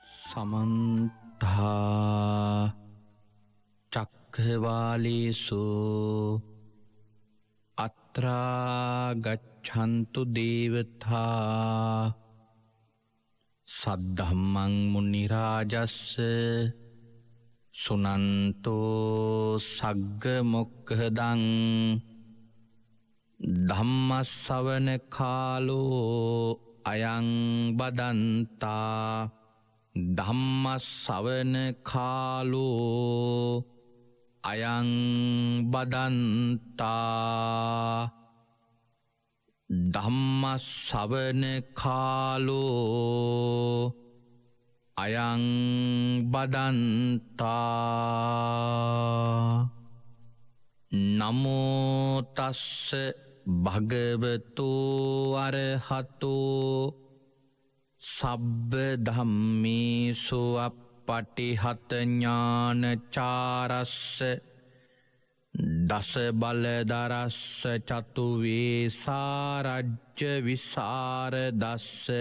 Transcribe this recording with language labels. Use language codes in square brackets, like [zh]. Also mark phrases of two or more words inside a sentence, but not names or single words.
[pi] समन्ता चक्रवालेषु अत्रा गच्छन्तु देवता सद्धम्मं मुनिराजस्य सुनन्तो सग्ग मुक्खदं धम्मස්සවන කාලෝ අයං බදන්තා ධම්මස්සවන කාලෝ අයං බදන්තා ධම්මස්සවන කාලෝ අයං බදන්තා නමෝ තස්ස භගවතු අරහතෝ සබ්බ ධම්මේසු අප්පටිහත ඥානචාරස්ස දස බලදරස්ස චතු වේසාරජ්‍ය විසරදස්ස